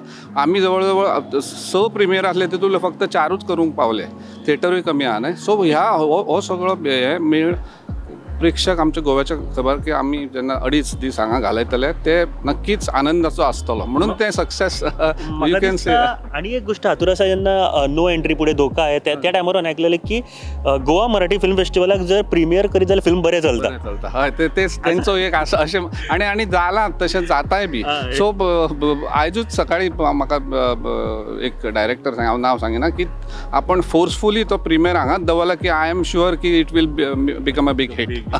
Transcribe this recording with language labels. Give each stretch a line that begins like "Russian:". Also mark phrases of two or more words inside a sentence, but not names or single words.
Konkani: आमी जवळ जवळ 6 प्रिमियर आसले तेतूंतले फक्त 4च करूंक पावले. थिएटरूय कमी आहा न्हय. सो हो सगळो हे मेळ प्रेक्षक आमच्या गोव्याच्या खबर की आमी जेन्ना 2.5 दीस हांगा घालयतले ते नक्कीच आनंदाचो आसतलो म्हणून ते
English: success you can say.
Konkani: आणि एक गोष्ट हातूर आसा जेन्ना नो एंट्री पुढे धोका आहे त्या टायमार आयकलेलें की गोवा मराठी फिल्म फेस्टिवलाक जर प्रिमियर करीत जाल्यार फिल्म बरें चलता. हय तेच तेंचो एक आसा अशें आनी जालां तशें जाताय बी. सो आयजूच सकाळी म्हाका एक डायरेक्टर हांव नांव सांगिना की आपण फोर्सफुली तो प्रिमियर हांगाच दवरला की
English: I am sure
Konkani: की
English: it will become a big hit.